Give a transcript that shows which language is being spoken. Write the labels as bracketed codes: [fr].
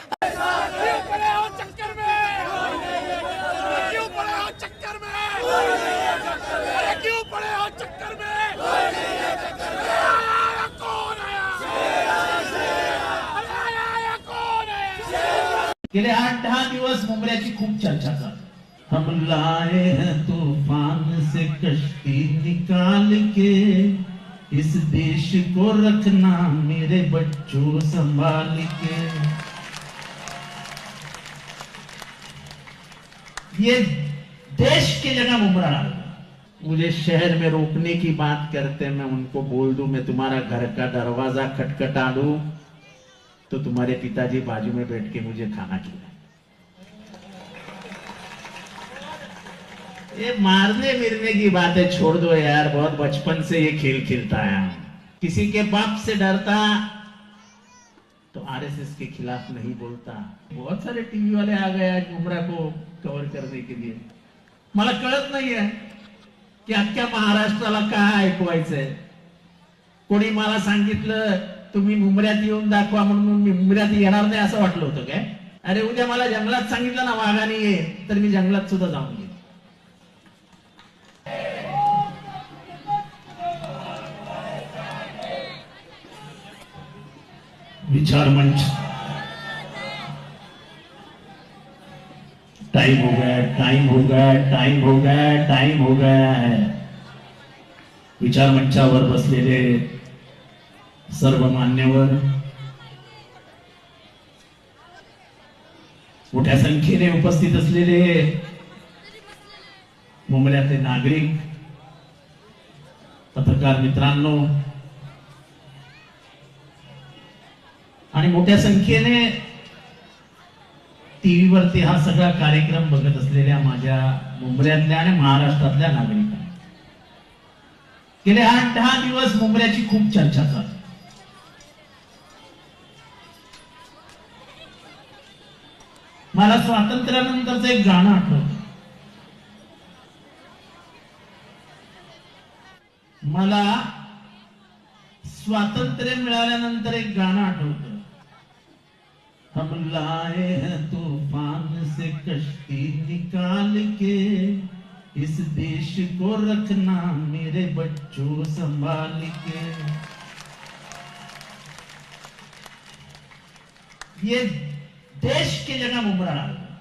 [hi] क्यों पड़े हो चक्कर में, क्यों पड़े हो चक्कर में, अरे क्यों पड़े हो चक्कर में, आया कौन आया, अरे आया कौन आया। [mr] गेले 8-10 दिवस मुंबऱ्याची खूप चर्चा चालू। [hi] हम लाए हैं तूफान से कश्ती निकाल के, इस देश को रखना मेरे बच्चों संभाल के। ये देश की जगह मुमरा डाल। मुझे शहर में रोकने की बात करते, मैं उनको बोल दूं मैं तुम्हारा घर का दरवाजा खटखटा दूं तो तुम्हारे पिताजी बाजू में बैठ के मुझे खाना खिलाए। ये मारने मिरने की बातें छोड़ दो यार, बहुत बचपन से ये खेल खेलता है। किसी के बाप से डरता तो आरएसएस के खिलाफ नहीं बोलता। बहुत सारे टीव्ही वाले आ गए आज मुंब्रा को कव्हर करने के लिए। [mr] मला कळत नाहीये की अख्ख्या महाराष्ट्राला काय ऐकवायचंय। कोणी मला सांगितलं तुम्ही मुंबऱ्यात येऊन दाखवा म्हणून मी मुंबऱ्यात येणार नाही असं वाटलं होतं काय? अरे उद्या मला जंगलात सांगितलं ना वाघाने ये, तर मी जंगलात सुद्धा जाऊन येईन। [hi] विचार मंच टाइम हो गया, टाइम हो गया, टाइम हो गया, टाइम हो गया है। [mr] विचार मंचावर बसलेले सर्व मान्यवर, मोठ्या संख्येने उपस्थित असलेले मुंबईतले नागरिक, पत्रकार मित्रांनो आणि मोठ्या संख्येने टीव्ही वरती हा सगळा कार्यक्रम बघत असलेल्या माझ्या मुंबऱ्यातल्या आणि महाराष्ट्रातल्या नागरिकांना, गेले 8-10 दिवस मुंबऱ्याची खूप चर्चा चालू। मला स्वातंत्र्यानंतरचं एक गाणं आठवतं। मला स्वातंत्र्य मिळाल्यानंतर एक गाणं आठवतं। [hi] हम लाए हैं तूफान से कश्ती निकाल के, इस देश को रखना मेरे बच्चों संभाल के। ये देश की जगह मुमरा डाल।